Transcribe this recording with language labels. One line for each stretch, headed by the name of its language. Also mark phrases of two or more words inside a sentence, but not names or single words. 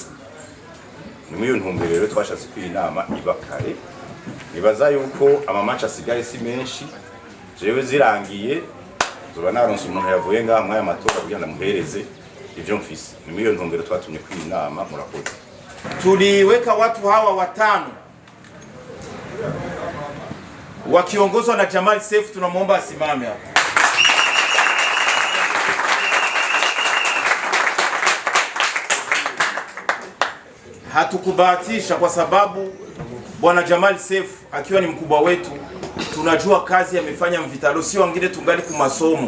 Rundi: Ni mwiyo ntumbero rero twashatse ku inama iba kare. Nibaza yuko amamatch asigaye si menshi, jewe zirangiye zoba naronse umuntu yavuye ngaha mwaya matora kugira ndamuhereze ivyo mfise. Ni mwiyo ntumbero twatumye ku inama. Murakoze.
Swahili: Tuliweka watu hawa watano wakiongozwa na Jamal Seif, tunamuomba asimame hapa. Hatukubahatisha kwa sababu bwana Jamal Seif akiwa ni mkubwa wetu, tunajua kazi amefanya Vitaro, sio wengine tungali ku masomo.